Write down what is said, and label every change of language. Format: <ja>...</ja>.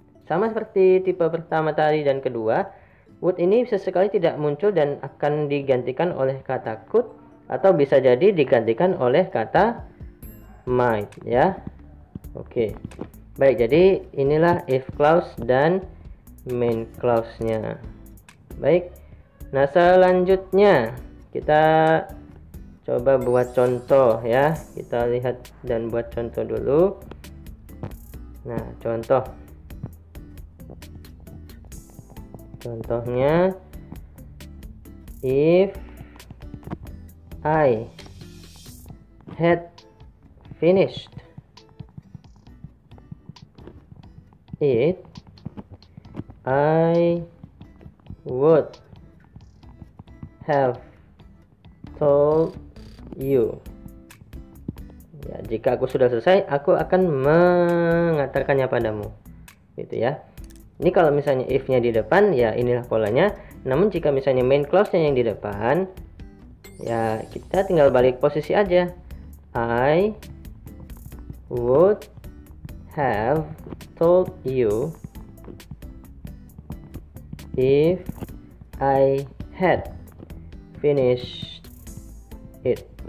<id>Sama seperti tipe pertama tadi dan kedua, would ini sesekali tidak muncul dan akan digantikan oleh kata could, atau bisa jadi digantikan oleh kata might ya. Oke. Baik, jadi inilah if clause dan main clause-nya. Baik. Nah, selanjutnya kita coba buat contoh ya. Kita lihat dan buat contoh dulu. Nah, contohnya</id> <en>if I had finished it, I would have told you.</en> <id>Ya, jika aku sudah selesai, aku akan mengatakannya padamu. Gitu ya. Ini kalau misalnya if-nya di depan, ya inilah polanya. Namun jika misalnya main clause-nya yang di depan, ya kita tinggal balik posisi aja.</id> <en>I would have told you if I had finished it.</en>